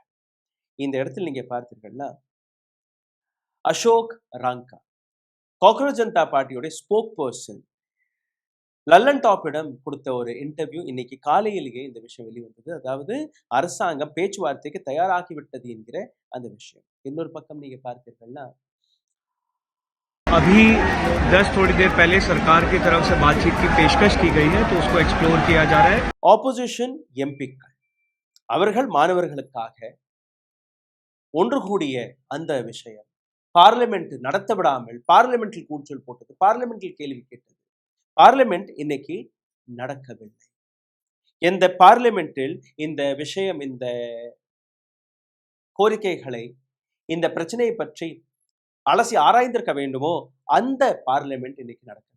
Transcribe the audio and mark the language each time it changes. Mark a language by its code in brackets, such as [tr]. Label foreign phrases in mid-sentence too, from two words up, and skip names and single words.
[ta] இந்த இடத்தில் நீங்க பார்த்தீர்கள்னா அசோக் ராங்கா, காக்ரோச் ஜனதா பார்ட்டியோட [en] spoke person, [ta] லல்லன் டாப்பிடம் கொடுத்த ஒரு இன்டர்வியூ இன்னைக்கு காலையிலேயே இந்த விஷயம் வெளிவந்தது. அதாவது அரசாங்கம் பேச்சுவார்த்தைக்கு தயாராகிவிட்டது என்கிற அந்த விஷயம். இன்னொரு பக்கம் நீங்க பார்த்தீர்கள்னா [hi] अभी 10 थोड़ी देर पहले सरकार की तरफ से बातचीत की पेशकश की गई है, तो उसको एक्सप्लोर किया जा रहा है. [en] opposition MPs [ta] அவர்கள் மாணவர்களுக்காக ஒன்று கூடிய அந்த விஷயம் பார்லிமெண்ட் நடத்த விடாமல் பார்லிமெண்டில் கூச்சல் போட்டது, பார்லிமெண்டில் கேள்வி கேட்டது. பார்லிமெண்ட் இன்னைக்கு நடக்கவில்லை. எந்த பார்லிமெண்டில் இந்த விஷயம், இந்த கோரிக்கைகளை, இந்த பிரச்சனையை பற்றி அலசி ஆராய்ந்திருக்க வேண்டுமோ அந்த பார்லிமெண்ட் இன்னைக்கு நடக்குது.